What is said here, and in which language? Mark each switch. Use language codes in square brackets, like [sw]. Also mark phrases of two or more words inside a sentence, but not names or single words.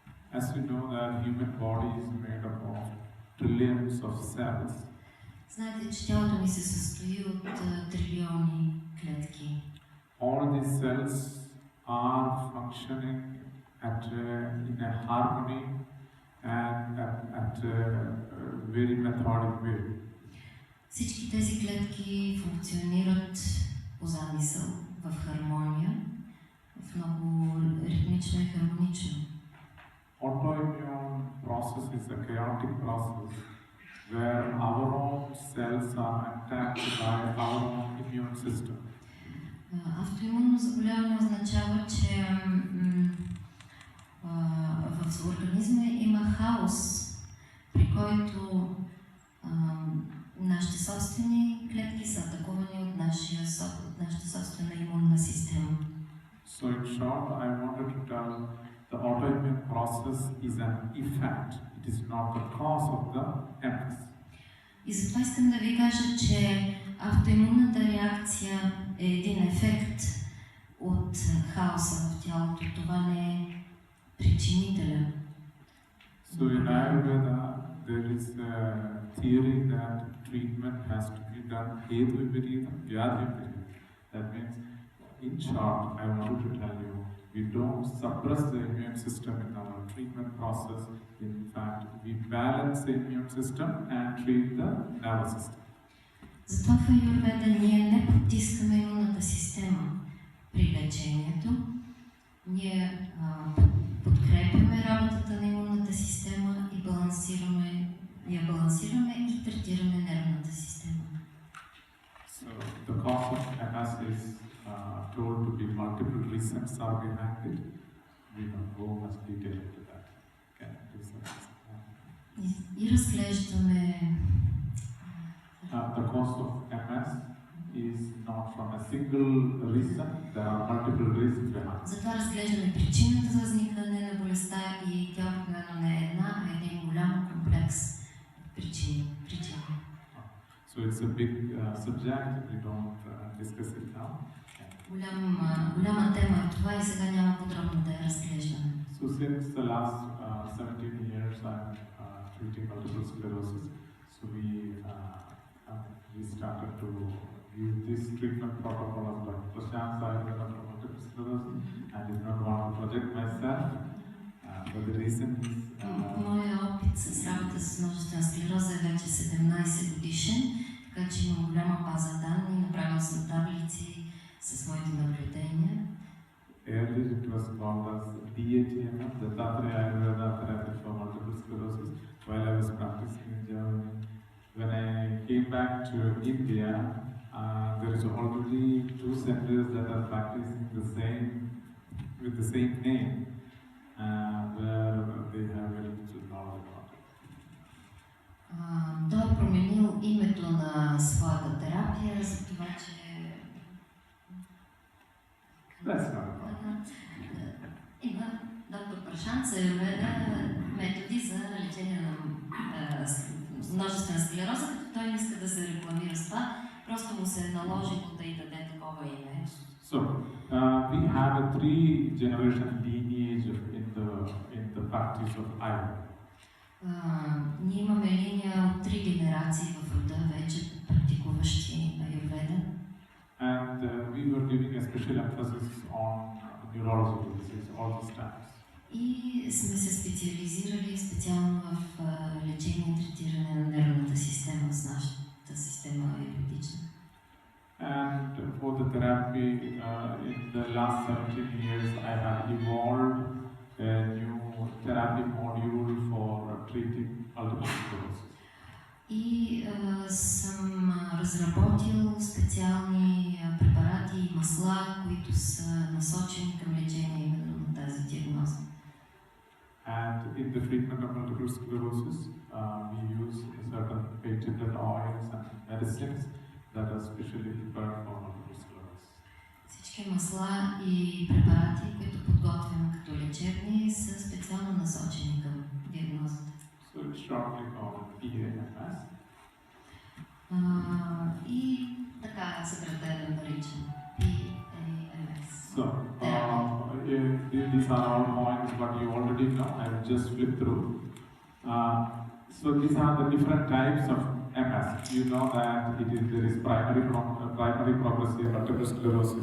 [en] As you know that human body is made up of trillions of cells. [bg] Знаете, че тялото ни се състои от трилиони клетки. [en] All these cells are functioning in a harmony and at a very methodic way. [bg] Всички тези клетки функционират по замисъл, в хармония, в много ритмично и хармонично. [en] Autoimmune process is a chaotic process where our own cells are attacked by our own immune system. [bg] Автоимунно заболяване означава, че в организма има хаос, при който нашите собствени клетки са атакувани от нашата собствена имунна система. [en] So in short, I wanted to tell the autoimmune process is an effect. It is not the cause of the MS. [bg] И затова искам да ви кажа, че автоимунната реакция е един ефект от хаоса в тялото. Това не е причинителя. [en] So in Ayurveda, there is a theory that treatment has to be done [sa] हेतु विपरीत, व्याधि विपरीत. [en] That means, in short, I wanted to tell you, we don't suppress the immune system in our treatment process. In fact, we balance the immune system and treat the nervous system. [bg] Затова в Аюрведа ние не потискаме имунната система при лечението. Ние подкрепяме работата на имунната система и я балансираме и третираме нервната система. [en] So the cause of MS is told to be multiple reasons are behind it. We don't go much detail into that. Okay, [bg] И разглеждаме [en] the cause of MS is not from a single reason. There are multiple reasons behind. [bg] Затова разглеждаме причината за възникване на болестта и тя обикновено не е една, а един голям комплекс причини. [en] So it's a big subject. We don't discuss it now. [bg] Голяма тема е това и сега няма подробно да я разглеждаме. [en] So since the last 17 years I'm treating multiple sclerosis, so we started to use this treatment protocol of Dr. Prashant for multiple sclerosis, and did not want to project myself, but the reason is... [bg] Моя опит с работа с множествена склероза е вече 17 годишен, така че имам голяма база данни, направил съм таблици с моите наблюдения. [en] Earlier it was called as DATMF, the Tatri Ayurveda Therapy for Multiple Sclerosis, while I was practicing in Germany. When I came back to India, there is already 2 centers that are practicing with the same name, where they have very little knowledge about it. [bg] Той е променил името на своята терапия, за това, че има доктор Прашант за методи за лечение на множествена склероза, като той не иска да се рекламира с това, просто му се е наложило да й даде такова име. [en] So, we have a 3-generation lineage in the practice of Ayurveda. [bg] Ние имаме линия от 3 генерации в рода вече практикуващи Аюрведа. [en] And we were giving a special emphasis on neurological disease all these times. [bg] И сме се специализирали специално в лечение и третиране на нервната система с нашата система аюрведична. [en] And for the therapy, in the last 17 years, I have evolved a new therapy module for treating multiple sclerosis. [bg] И съм разработил специални препарати и масла, които са насочени към лечение именно на тази диагноза. [en] And in the treatment of multiple sclerosis, we use certain patented oils and medicines that are specially prepared for multiple sclerosis. [bg] Всички масла и препарати, които подготвяме като лечебни, са специално насочени към диагнозата. [en] So it's shortly called PAMS. [bg] И така съкратено наричам PAMS. [en] So these are all points, but you already already know. I will just flip through. So these are the different types of MS. You know that there is primary progressive multiple sclerosis.